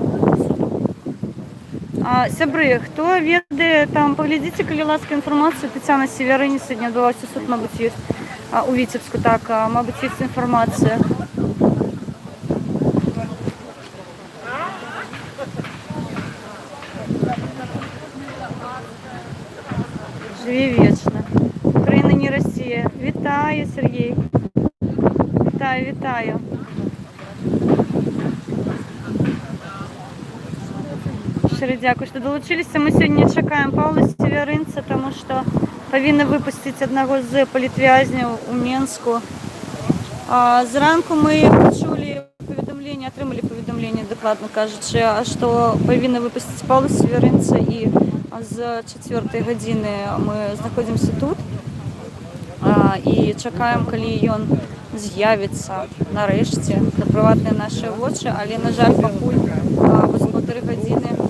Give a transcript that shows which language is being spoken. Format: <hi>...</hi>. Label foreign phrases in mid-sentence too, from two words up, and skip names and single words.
<be>Сябры, хто ведае, там паглядзіце, калі ласка, інфармацыю Тацяна Севярынец, сьогодні адбываўся суд, мабуть, ёсць у Віцебску, так, мабуть, ёсць інфармацыя. Жыве вечна. Украіна не Расія. Вітаю, Сергей. Вітаю, вітаю.</be> <uk>Щиро дякую,</uk> <be>што долучилися. Мы сёння чакаем Паўла Севярынца, тому што павінны выпусціць аднаго з палітвязняў у Менску. Зранку мы пачулі паведамленне, атрымалі паведамленне, дакладна кажучы, што павінны выпусціць Паўла Севярынца, і з 4 гадзіны мы знаходзімся тут і чакаем, калі ён з'явіцца нарэшце на прыватныя нашы вочы, але, на жаль, пакуль вось 1,5 гадзіны.</be>